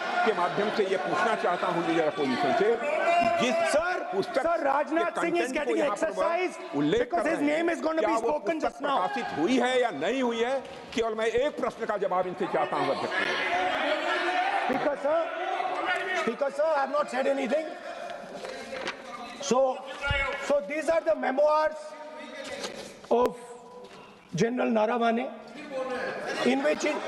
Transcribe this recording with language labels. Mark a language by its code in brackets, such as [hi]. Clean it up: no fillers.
[hi] के माध्यम से ये पूछना चाहता हूं लीडर अपोजिशन से, जिस [en] Sir, Rajnath Singh is getting exercised because his name is going to be spoken just now. [hi] प्रकाशित हुई है या नहीं हुई है, केवल मैं एक प्रश्न का जवाब इनसे चाहता हूं अध्यक्ष। [en] Speaker sir, I have not said anything. So these are the memoirs of General Naravane, in which